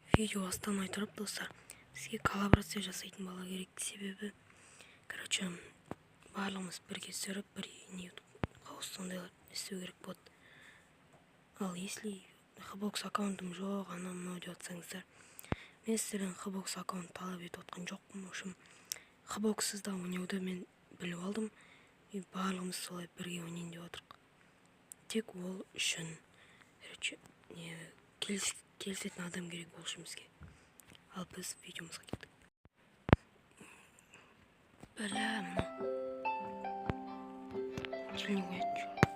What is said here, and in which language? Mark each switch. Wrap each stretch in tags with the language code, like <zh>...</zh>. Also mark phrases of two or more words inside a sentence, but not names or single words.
<kk>видео басталмай тұрып, достар, бізге коллаборация жасайтын бала керек. Себебі, короче, барлығымыз бірге түсіріп, бір не сондайлар істеу керек болады. Ал если Xbox аккаунтым жоқ, анау мынау деп атсаңыздар, мен сіздерден Xbox аккаунт талап етіп отқан жоқпын.</kk> <ru>В общем,</ru> <kk>Xboxсызда ойнауды мен біліп алдым, и барлығымыз солай бірге ойнайын деп отырмыз. Тек ол үшін, короче, келісетін адам керек ол үшін бізге. Ал біз видеомызға кеттік. Бля, мынау тілін қояды.</kk>